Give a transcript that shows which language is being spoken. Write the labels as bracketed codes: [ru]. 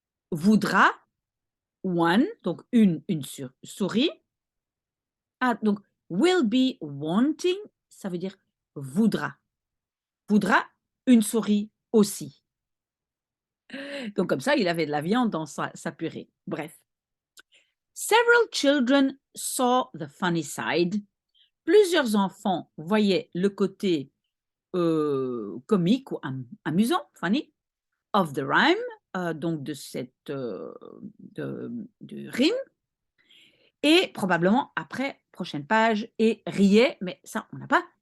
[fr] voudra one, donc une souris, donc [en] will be wanting, [fr] ça veut dire voudra une souris aussi. Donc comme ça, il avait de la viande dans sa purée. Bref. [en] Several children saw the funny side. [fr] Plusieurs enfants voyaient le côté comique ou amusant, funny, [en] of the rhyme, [fr] donc de cette de rime. Et probablement après, prochaine page, et riait, mais ça, on n'a pas.